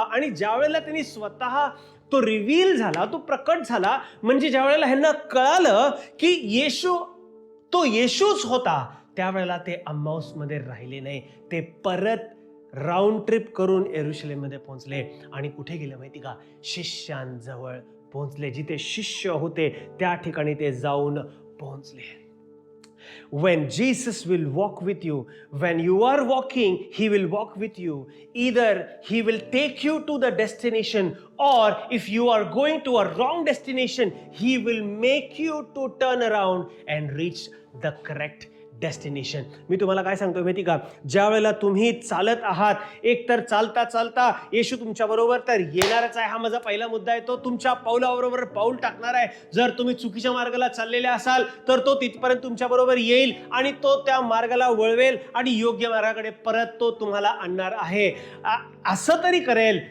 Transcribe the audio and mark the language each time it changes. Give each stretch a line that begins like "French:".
Marathi: आणि ज्या वेळेला त्यांनी स्वतः तो रिव्हील झाला, तो प्रकट झाला, म्हणजे ज्या वेळेला ह्यांना कळालं की येशूच होता, त्यावेळेला ते अम्माऊसमध्ये राहिले नाही. ते परत राऊंड ट्रिप करून यरुशलेममध्ये पोहोचले. आणि कुठे गेले माहिती का, शिष्यांजवळ पोहोचले. जिथे शिष्य होते त्या ठिकाणी ते जाऊन पोहोचले.
English: When Jesus will walk with you, when you are walking, He will walk with you. Either He will take you to the destination, or if you are going to a wrong destination, He will make you to turn around and reach the correct destination.
Marathi: मी तुम्हाला काय सांगतो माहिती का, ज्या वेळेला तुम्ही चालत आहात, एकतर चालता चालता येशू तुमच्या बरोबर तर येणारच आहे. हा माझा पहिला मुद्दा आहे. तो तुमच्या पाऊलाबरोबर पाऊल टाकणार आहे. जर तुम्ही चुकीच्या मार्गाला चाललेले असाल तर तो तिथपर्यंत तुमच्या बरोबर येईल आणि तो त्या मार्गाला वळवेल आणि योग्य मार्गाकडे परत तो तुम्हाला आणणार आहे. असं तरी करेल.